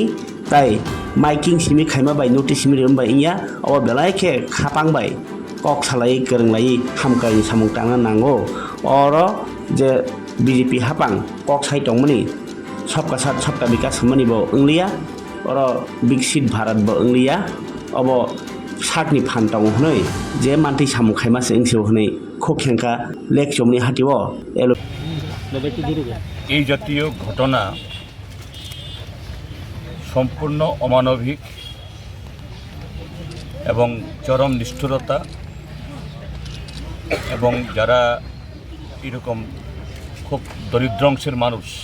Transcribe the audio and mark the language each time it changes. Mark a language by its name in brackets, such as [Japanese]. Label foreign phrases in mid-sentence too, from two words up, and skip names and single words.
[Kok Borok] ताई माइकिं सिमी खाइमा बाय नोटिस सिमी रिम बाय इया अब बेलायखे खापां बाय कक सालाय गोरोंलायै हामकायनि सामुं तांना नांगौ और जे BJP हापां कक साइ दंमोनि [Hindi] सबका साथ सबका विकास [Kok Borok] मनि बो इंलिया और [Hindi] विकसित भारत [Kok Borok] बो इंलिया अब साकनि फान्ताव हनै जे मानथि सामुं खाइमा सेंसेव हनै खोखेंका लेक चमनि हातिव एलो [Bangla] এই জাতীয় ঘটনা সম্পূর্ণ অমানবিক এবং চরম নিষ্ঠুরতা এবং যারা এরকম খুব দরিদ্র অংশের মানুষ